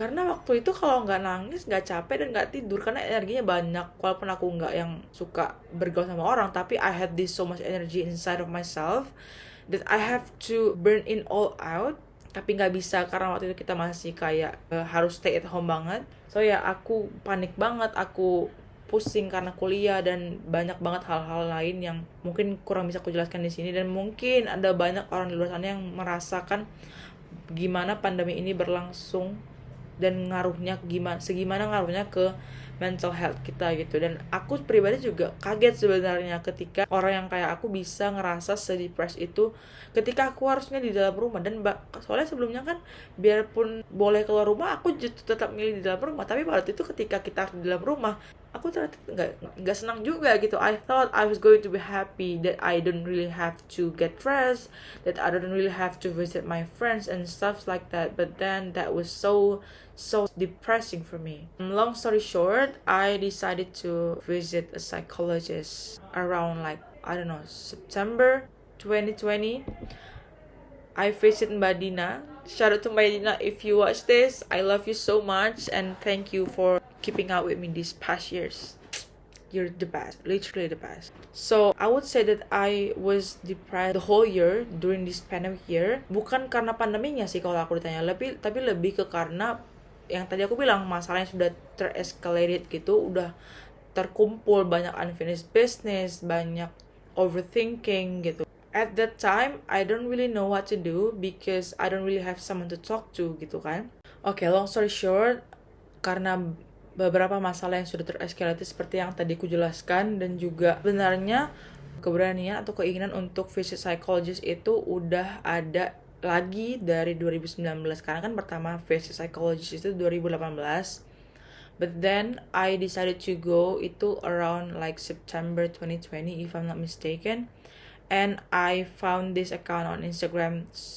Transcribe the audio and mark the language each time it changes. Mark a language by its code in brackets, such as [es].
[id] Karena waktu itu kalau nggak nangis, nggak capek, dan nggak tidur, karena energinya banyak. Walaupun aku nggak yang suka bergaul sama orang, tapi [en] I had this so much energy inside of myself that I have to burn in all out. [id] Tapi nggak bisa karena waktu itu kita masih kayak harus stay at home banget. So ya, aku panik banget, aku pusing karena kuliah, dan banyak banget hal-hal lain yang mungkin kurang bisa aku jelaskan di sini. Dan mungkin ada banyak orang di luar sana yang merasakan gimana pandemi ini berlangsung dan segimana ngaruhnya ke mental health kita gitu. Dan aku pribadi juga kaget sebenarnya ketika orang yang kayak aku bisa ngerasa sedepres itu ketika aku harusnya di dalam rumah. Dan soalnya sebelumnya kan biarpun boleh keluar rumah, aku tetap milih di dalam rumah. Tapi pada itu ketika kita di dalam rumah, aku ternyata nggak senang juga gitu. [en] I thought I was going to be happy that I don't really have to get dressed, that I don't really have to visit my friends and stuff like that. But then that was so depressing for me. Long story short, I decided to visit a psychologist around like, I don't know, September 2020. I visited Mbak Dina. Shout out to Mbak Dina if you watch this. I love you so much, and thank you for keeping up with me these past years. You're the best, literally the best. So I would say that I was depressed the whole year during this pandemic year. [id] Bukan karena pandeminya sih kalau aku ditanya, tapi lebih ke karena yang tadi aku bilang, masalahnya sudah ter-escalated gitu, udah terkumpul banyak unfinished business, banyak overthinking gitu. [en] At that time, I don't really know what to do because I don't really have someone to talk to [id] gitu kan. Oke, [en] long story short, [id] karena beberapa masalah yang sudah tereskalasi seperti yang tadi ku jelaskan, dan juga sebenarnya keberanian atau keinginan untuk visit psychologist itu udah ada lagi dari 2019, karena kan pertama visit psychologist itu 2018, [en] but then I decided to go itu around like September 2020 if I'm not mistaken, and I found this account on Instagram.